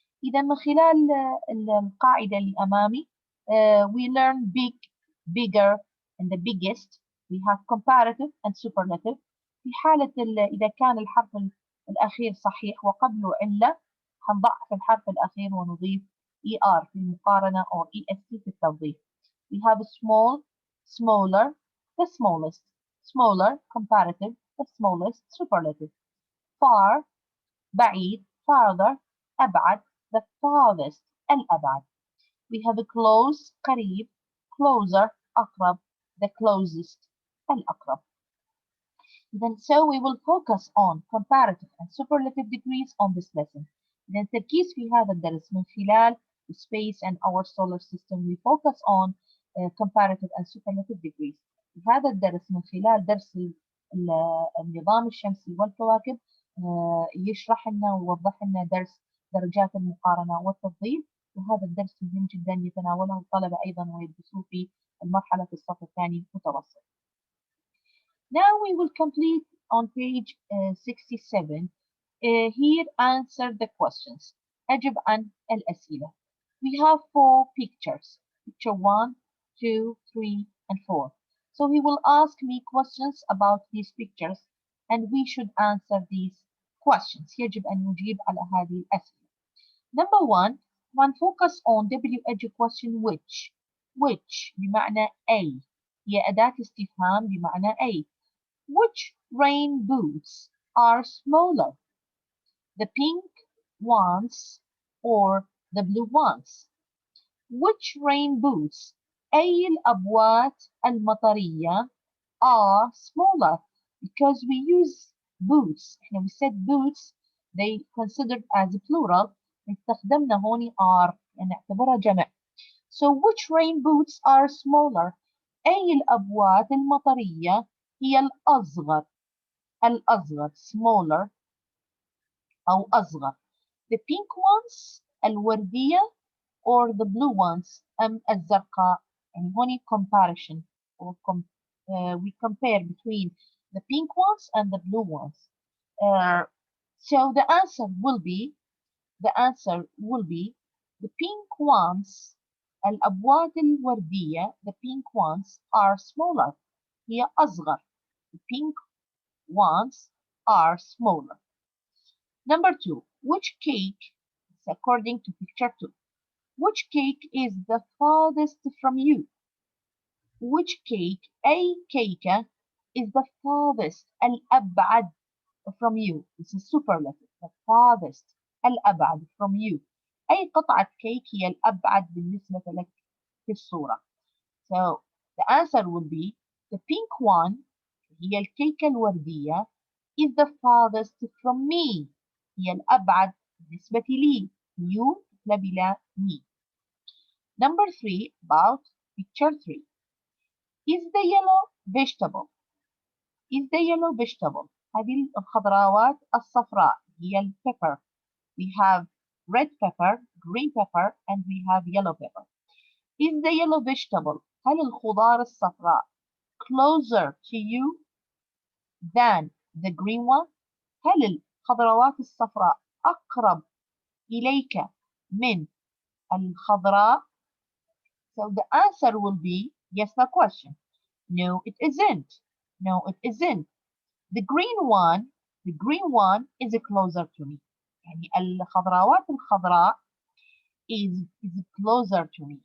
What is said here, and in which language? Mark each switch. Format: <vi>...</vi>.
<ar>إذا من خلال القاعدة اللي أمامي</ar> <en>we learn big, bigger and the biggest. We have comparative and superlative.</en> <ar>في حالة إذا كان الحرف الأخير صحيح وقبله علة هنضعف الحرف الأخير ونضيف ER في المقارنة or EST في التوظيف.</ar> <en>We have small, smaller, the smallest, smaller, comparative, the smallest, superlative. Far, بعيد, farther, أبعد, the farthest, الأبعد. We have a close, قريب, closer, أقرب, the closest, الأقرب. Then so we will focus on comparative and superlative degrees on this lesson.</en> <ar>إذا التركيز في هذا الدرس من خلال</ar> <en>space and our solar system we focus on comparative and superlative degrees.</en> <ar>في هذا الدرس من خلال درس النظام الشمسي والكواكب يشرح لنا ويوضح لنا درس درجات المقارنة والتفضيل، وهذا الدرس مهم جدا يتناوله الطلبة أيضا ويدرسوه في المرحلة الصف الثاني المتوسط.</ar> <en>Now we will complete on page 67. Here answer the questions.</en> <ar>أجب عن الأسئلة.</ar> <en>We have 4 pictures. Picture 1, 2, 3, and 4. So he will ask me questions about these pictures and we should answer these questions.</en> <ar>يجب أن نجيب على هذه الأسئلة.</ar> <en>Number 1, focus on WH question which. Which بمعنى A.</en> <ar>هي أداة استفهام بمعنى A.</ar> <en>Which rain boots are smaller? The pink ones or the blue ones? Which rain boots</en> <ar>أي الأبوات المطرية</ar> <en>are smaller? Because we use boots. احنا we said boots they considered as plural.</en> <ar>استخدمنا هون are يعني نعتبرها جمع.</ar> <en>So which rain boots are smaller?</en> <ar>أي الأبوات المطرية هي الأصغر. الأصغر smaller أو أصغر.</ar> <en>The pink ones الوردية or the blue ones الزرقاء. يعني هون comparison or we compare between the pink ones and the blue ones. So the answer will be the pink ones</en> <ar>الأبوات الوردية</ar> <en>the pink ones are smaller.</en> <ar>هي أصغر.</ar> <en>The pink ones are smaller. Number 2, which cake, according to picture 2, which cake is the farthest from you? Which cake,</en> <ar>أي كيكة,</ar> <en>is the farthest, الأبعد from you? This is superlative, the farthest, الأبعد from you.</en> <ar>أي قطعة كيك هي الأبعد بالنسبة لك في الصورة.</ar> <en>So the answer will be the pink one,</en> <ar>هي الكيكة الوردية,</ar> <en>is the farthest from me.</en> <ar>هي الأبعد بالنسبة لي. You بلا me.</ar> <en>Number 3, about picture 3. Is the yellow vegetable? Is the yellow vegetable?</en> <ar>هذه الخضروات الصفراء هي الpepper.</ar> <en>We have red pepper, green pepper, and we have yellow pepper. Is the yellow vegetable,</en> <ar>هل الخضار الصفراء</ar> <en>closer to you than the green one?</en> <ar>هل الخضروات الصفراء أقرب إليك من الخضراء?</ar> <en>So the answer will be yes, no question. No, it isn't. No, it isn't. The green one is closer to me.</en> <ar>يعني الخضروات الخضراء</ar> <en>is closer to me.</en>